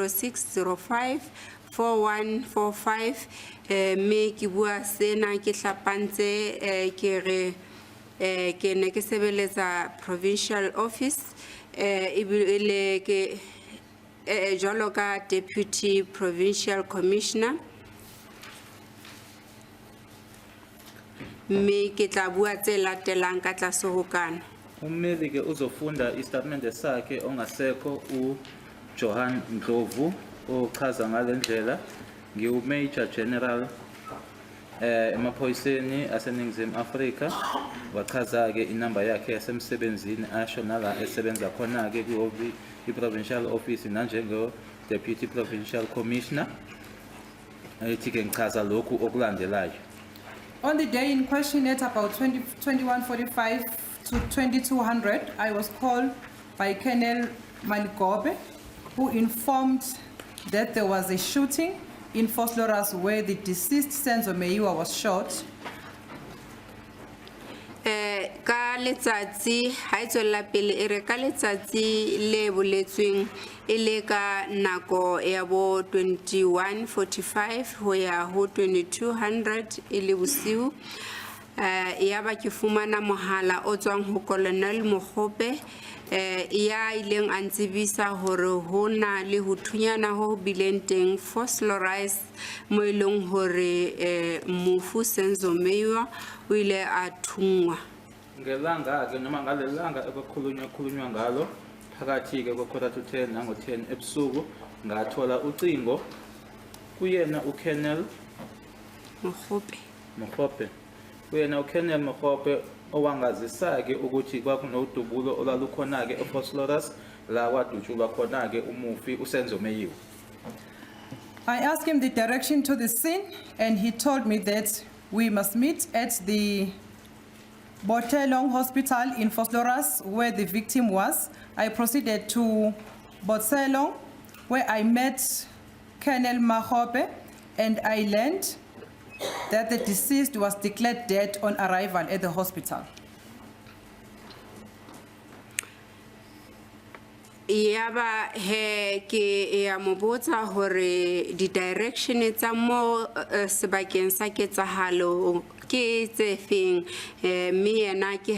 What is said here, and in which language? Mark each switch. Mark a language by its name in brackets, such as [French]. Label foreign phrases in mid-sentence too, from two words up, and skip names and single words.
[Southern Sotho] 06054145 me ke bua sena ke hlapantse ke re ke ne ke sebeletsa [English] Provincial Office [Southern Sotho] ibile ke jwalo ka [English] Deputy Provincial Commissioner [Southern Sotho] me ke tla bua tse latelang ka tlase ho kana. [Zulu] Ummeli ke uzofunda istatement sakhe ongasekho uJohan Ndlovu ochaza ngalendlela ngiu-Major General emaphoyiseni aseNingizimu Afrika wachaza ke inamba yakhe yasemsebenzini asho nala esebenza khona ke i- [English] Provincial Office [Zulu] nanjengo [English] Deputy Provincial Commissioner [Zulu] ethi ke ngichaza lokhu okulandelayo. [English] on the day in question at about 21:45 to 2200, I was called by Colonel Maligobe, who informed that there was a shooting in Vosloorus where the deceased Senzo Meyiwa was shot. [Southern Sotho] Ka letsatsi ha e tswela pele e re ka letsatsi le boletsweng e le ka nako ya bo 21:45 ho ya ho 2200 e le bosiu ya ba ke fumana mohala o tswang ho Colonel Mogope ya ileng a ntsibisa hore ho na le ho thunyana ho bileng teng Vosloorus mo ileng hore mofu Senzo Meyiwa o ile a thungwa. [Zulu] Ngelanga ke noma ngalelanga ekukhulunywa ngalo phakathi ke ko-10 nango 10 ebusuku ngathola ucingo kuyena uKolonel Mogope kuyena uKolonel Mogope owangazisa ke ukuthi kwakunodubulo olalukhona ke eVosloorus la kwadutshulwa khona ke umufi uSenzo Meyiwa. [English] I asked him the direction to the scene, and he told me that we must meet at the Botelong Hospital in Vosloorus, where the victim was. I proceeded to Botelong, where I met Colonel Mogope, and I learned that the deceased was declared dead on arrival at the hospital. [Southern Sotho] Yaba he ke ya mobotsa hore di direction tsa mo sebakeng sa ketsahalo ke tse feng me yena ke